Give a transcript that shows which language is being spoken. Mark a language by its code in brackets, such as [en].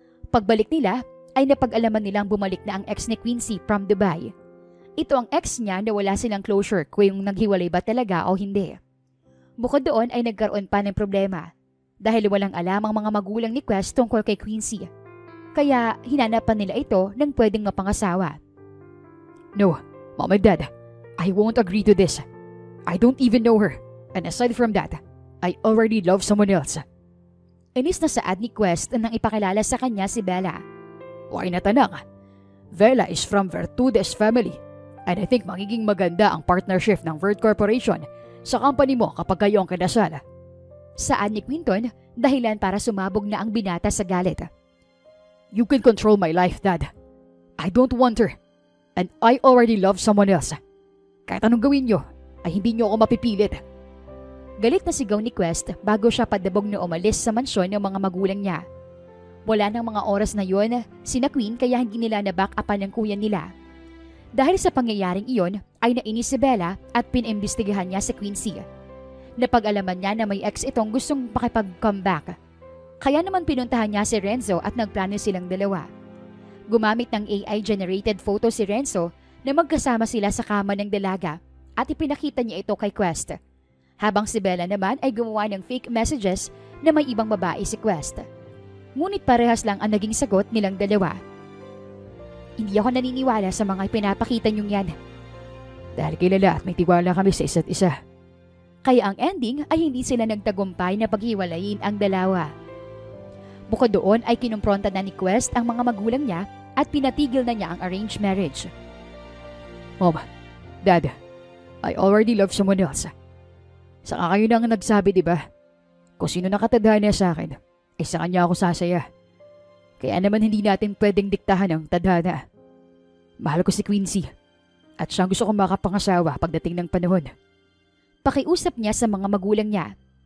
[tl] Pagbalik nila ay napag-alaman nilang bumalik na ang ex ni Quincy [en] from Dubai. [tl] Ito ang ex niya na wala silang closure kung naghiwalay ba talaga o hindi. Bukod doon ay nagkaroon pa ng problema dahil walang alam ang mga magulang ni Quest tungkol kay Quincy. Kaya hinanapan nila ito ng pwedeng mapangasawa. [en] No, Mom and Dad, I won't agree to this. I don't even know her. And aside from that, I already love someone else. [tl] Inis na saad ni Quest nang ipakilala sa kanya si Bella. [en] Why na tanang? Bella is from Vertudes family. And I think [tl] magiging maganda ang partnership ng Vert Corporation sa company mo kapag kayo ang kinasal. Saan ni Quinton, dahilan para sumabog na ang binata sa galit. [en] You can control my life, Dad. I don't want her. And I already love someone else. [tl] Kahit anong gawin nyo, ay hindi nyo ako mapipilit. Galit na sigaw ni Quest bago siya padabog na umalis sa mansyon ng mga magulang niya. Wala nang mga oras na yon, sina Queen kaya hindi nila na-back-upan ng kuya nila. Dahil sa pangyayaring iyon ay nainis si Bella at pinimbestigahan niya si Quincy. Napag-alaman niya na may ex itong gustong pakipag-comeback. Kaya naman pinuntahan niya si Renzo at nagplano silang dalawa. Gumamit ng AI-generated photo si Renzo na magkasama sila sa kama ng dalaga at ipinakita niya ito kay Quest. Habang si Bella naman ay gumawa ng fake messages na may ibang babae si Quest. Ngunit parehas lang ang naging sagot nilang dalawa. Hindi ako naniniwala sa mga pinapakita niyong yan. Dahil kilala at may tiwala kami sa isa't isa. Kaya ang ending ay hindi sila nagtagumpay na paghiwalayin ang dalawa. Bukod doon ay kinumpronta na ni Quest ang mga magulang niya at pinatigil na niya ang arranged marriage. [en] Mom, Dad, I already love someone else. [tl] Saka kayo na ang nagsabi, di ba? Kung sino nakatadhana sa akin, ay sa kanya ako sasaya. Kaya naman hindi natin pwedeng diktahan ang tadhana. Mahal ko si Quincy. At siyang gusto kong makapangasawa pagdating ng panahon. Pakiusap niya sa mga magulang niya.